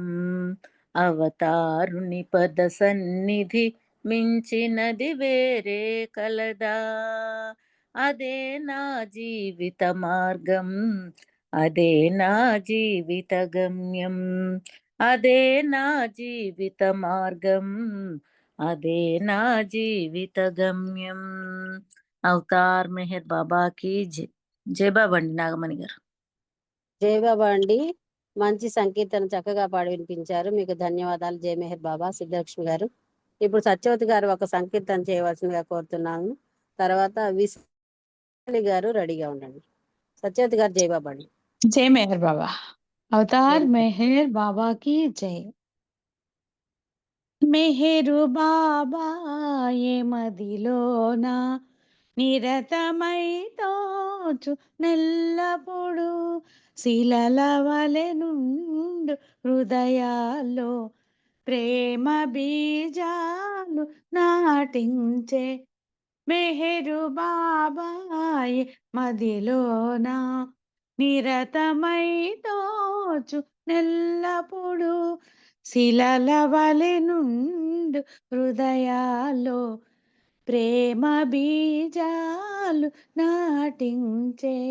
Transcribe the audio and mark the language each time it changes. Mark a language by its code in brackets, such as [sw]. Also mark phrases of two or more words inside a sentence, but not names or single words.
[te] అవతారుని పద సన్నిధి మించినది వేరే కలదా. అదే నా జీవిత మార్గం, అదే నా జీవిత గమ్యం, అదే నా జీవిత మార్గం, అదే నా జీవిత గమ్యం. అవతార్ మెహర్ బాబా की జై. జై బాబా అండి నాగమణి గారు. జయబాబా అండి, మంచి సంకీర్తన చక్కగా పాడి వినిపించారు. మీకు ధన్యవాదాలు జయ మెహర్ బాబా. సిద్ధలక్ష్మి గారు, ఇప్పుడు సత్యవతి గారు ఒక సంకీర్తన చేయవలసిందిగా కోరుతున్నాను. తర్వాత విశాలి గారు రెడీగా ఉండండి. సత్యవతి గారు జయబాబా అండి. [hi] जय मेहर बाबा। अवतार मेहर बाबा की जय। [te] మెహరు బాబా ఏ మదిలోన నిరతమై తోచు నెల్లప్పుడు శిలల వలె నుండు హృదయాల్లో ప్రేమ బీజాలు నాటించే మెహరు బాబా ఏ మదిలోన నిరతమై తోచు నెల్లప్పుడు శిలల వలె నుండు హృదయాల్లో ప్రేమ బీజాలు నాటించే